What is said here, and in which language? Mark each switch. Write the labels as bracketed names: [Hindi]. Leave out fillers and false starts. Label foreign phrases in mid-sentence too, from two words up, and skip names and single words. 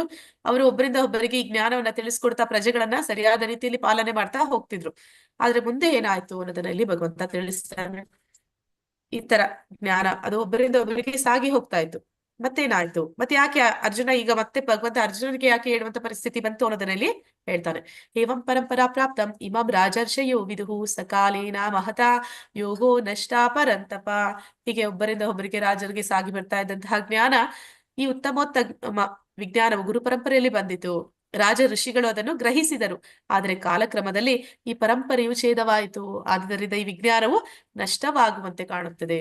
[Kannada] ಅವರು ಒಬ್ಬರಿಂದ ಒಬ್ಬರಿಗೆ ಈ ಜ್ಞಾನವನ್ನ ತಿಳಿಸ್ಕೊಡ್ತಾ ಪ್ರಜೆಗಳನ್ನ ಸರಿಯಾದ ರೀತಿಯಲ್ಲಿ ಪಾಲನೆ ಮಾಡ್ತಾ ಹೋಗ್ತಿದ್ರು. ಆದ್ರೆ ಮುಂದೆ ಏನಾಯ್ತು ಅನ್ನೋದನ್ನ ಇಲ್ಲಿ ಭಗವಂತ ತಿಳಿಸ್ತಾನೆ. ಈ ತರ ಜ್ಞಾನ ಅದು ಒಬ್ಬರಿಂದ ಒಬ್ಬರಿಗೆ ಸಾಗಿ ಹೋಗ್ತಾ ಇತ್ತು. ಮತ್ತೇನಾಯ್ತು, ಮತ್ತೆ ಯಾಕೆ ಅರ್ಜುನ ಈಗ ಮತ್ತೆ ಭಗವಂತ ಅರ್ಜುನನಿಗೆ ಯಾಕೆ ಹೇಳುವಂತ ಪರಿಸ್ಥಿತಿ ಬಂತು ಅನ್ನೋದನ್ನ ಇಲ್ಲಿ ಹೇಳ್ತಾನೆ. [Sanskrit] ಏವಂ ಪರಂಪರಾ ಪ್ರಾಪ್ತಂ ಇಮಂ ರಾಜರ್ಷಯೋ ವಿದುಹು ಸಕಾಲೇನ ಮಹತಾ ಯೋಗೋ ನಷ್ಟಾ ಪರಂತಪ. [Kannada] ಹೀಗೆ ಒಬ್ಬರಿಂದ ಒಬ್ಬರಿಗೆ ರಾಜರಿಗೆ ಸಾಗಿ ಬರ್ತಾ ಇದ್ದಂತಹ ಜ್ಞಾನ, ಈ ಉತ್ತಮೋತ್ತಮ ವಿಜ್ಞಾನವು ಗುರು ಪರಂಪರೆಯಲ್ಲಿ ಬಂದಿತು. ರಾಜ ಋಷಿಗಳು ಅದನ್ನು ಗ್ರಹಿಸಿದರು. ಆದರೆ ಕಾಲಕ್ರಮದಲ್ಲಿ ಈ ಪರಂಪರೆಯು ಛೇದವಾಯಿತು. ಆದ್ದರಿಂದ ಈ ವಿಜ್ಞಾನವು ನಷ್ಟವಾಗುವಂತೆ ಕಾಣುತ್ತದೆ.